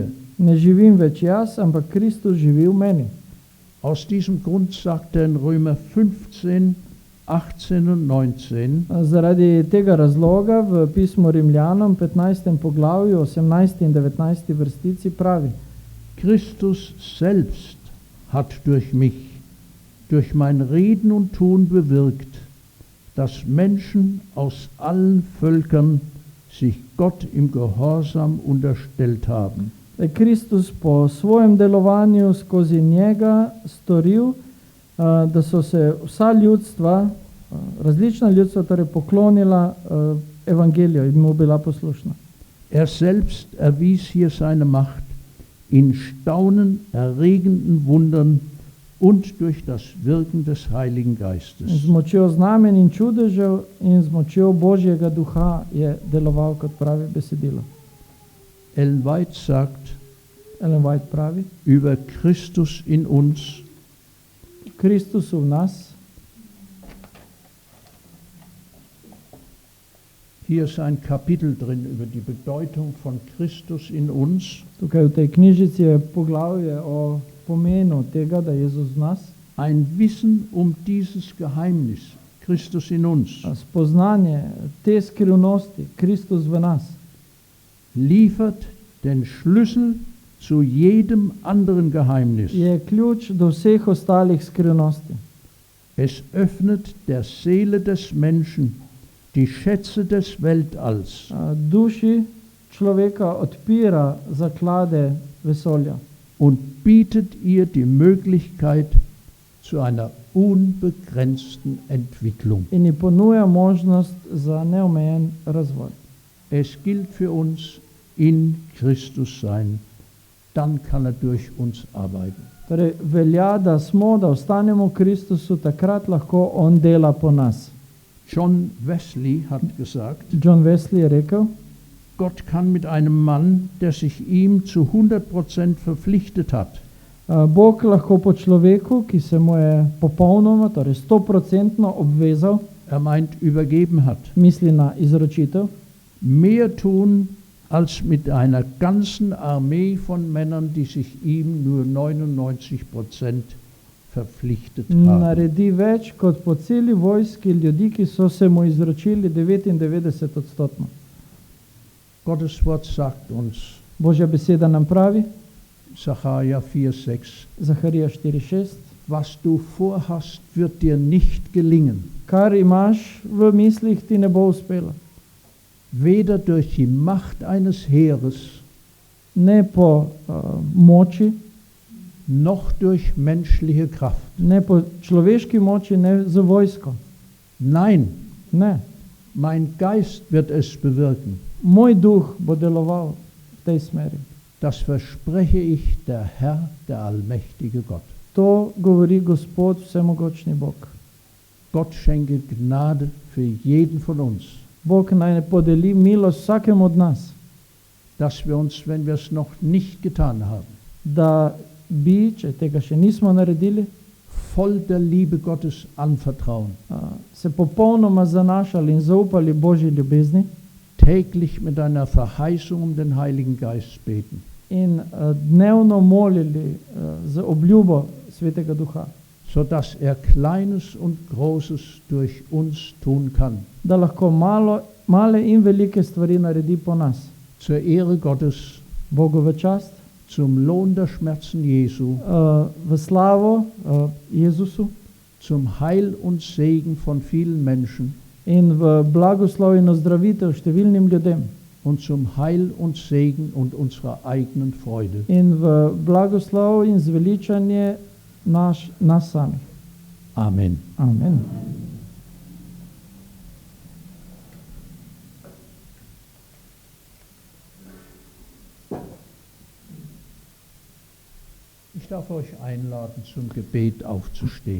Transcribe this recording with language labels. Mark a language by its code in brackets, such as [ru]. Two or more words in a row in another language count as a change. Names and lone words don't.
[sl] Ne živim več jaz, ampak Kristus živi v meni. [de] Aus diesem Grund sagt er in Römer 15, 18 und 19, [sl] Zaradi tega razloga v pismu Rimljanom 15. poglavju 18. in 19. vrstici pravi: [de] Christus selbst hat durch mich, durch mein Reden und Tun bewirkt, dass Menschen aus allen Völkern sich Gott im Gehorsam unterstellt haben. [sl] Da je Kristus po svojem delovanju skozi njega storil, da so se vsa ljudstva, različna ljudstva, torej poklonila evangeliju in mu bila poslušna. [de] Er selbst erwies hier seine Macht in staunenerregenden Wundern und durch das Wirken des Heiligen Geistes. [sl] Z močjo znamen in čudežev in z močjo Božjega duha je deloval, kot pravi besedilo. [de] Ellen White sagt [sl] Ellen White pravi: [de] über Christus in uns, [sl] Kristus v nas. [de] hier ist ein Kapitel drin über die Bedeutung von Christus in uns, [sl] Tukaj v tej knjižici je poglavje o pomenu tega, da je Jezus v nas, [de] ein Wissen um dieses Geheimnis, Christus in uns, [sl] spoznanje te skrivnosti, Kristus v nas, [de] liefert den Schlüssel zu jedem anderen Geheimnis. [sl] je ključ do vseh ostalih skrivnosti. [de] Es öffnet der Seele des Menschen die Schätze des Weltalls [sl] Duši človeka odpira zaklade vesolja [de] und bietet ihr die Möglichkeit zu einer unbegrenzten Entwicklung. [sl] in ji ponuja možnost za neomejen razvoj. [de] Es gilt für uns, in Christus sein, dann kann er durch uns arbeiten. [sl] Torej, velja, da smo, da ostanemo v Kristusu, takrat lahko on dela po nas. [de] John Wesley hat gesagt, [sl] John Wesley je rekel: [de] Gott kann mit einem Mann, der sich ihm zu 100% verpflichtet hat, [sl] Bog lahko po človeku, ki se mu je popolnoma, torej 100% obvezal, [de] er meint übergeben hat, [sl] misli na izročitev, [de] mehr tun als mit einer ganzen Armee von Männern, die sich ihm nur 99% verpflichtet haben. [sl] naredi več kot po celi vojski ljudi, ki so se mu izročili 99%. [de] Gottes Wort sagt uns, [sl] Božja beseda nam pravi, [de] Sacharja 4,6, [sl] Zaharija 4:6, [de] was du vorhast, wird dir nicht gelingen, [sl] kar imaš v mislih, ti ne bo uspelo. [de] weder durch die Macht eines Heeres, [sl] Ne po moči, [de] noch durch menschliche Kraft. [sl] ne po človeški moči, ne z vojsko. [de] Nein, [sl] Ne. [de] mein Geist wird es bewirken. [sl] Moj duh bo deloval v tej smeri. [de] Das verspreche ich, der Herr, der allmächtige Gott. [sl] To govori Gospod, vsemogočni Bog. [de] Gott schenke Gnade für jeden von uns. [sl] Bog naj ne podeli milost vsakemu od nas, [de] dass wir uns, wenn wir es noch nicht getan haben, [sl] da bi, če tega še nismo naredili, [de] voll der Liebe Gottes anvertrauen, [sl] se popolnoma zanašali in zaupali Božji ljubezni [de] täglich mit einer Verheißung um den Heiligen Geist beten, [sl] in dnevno molili z obljubo Svetega Duha, [de] sodass Kleines und Großes durch uns tun kann, [sl] da lahko male in velike stvari naredi po nas. [de] zur Ehre Gottes, [sl] Bogu v čast, [de] zum Lohn der Schmerzen Jesu, [sl] v slavo Jezusu [de] zum Heil und Segen von vielen Menschen [sl] in v blagoslov in ozdravitev številnim ljudem [de] und zum Heil und Segen und unserer eigenen Freude. [sl] in v blagoslov in zveličanje nas samih. [de] Amen. [sl] Amen. [de] Ich darf euch einladen, zum Gebet aufzustehen.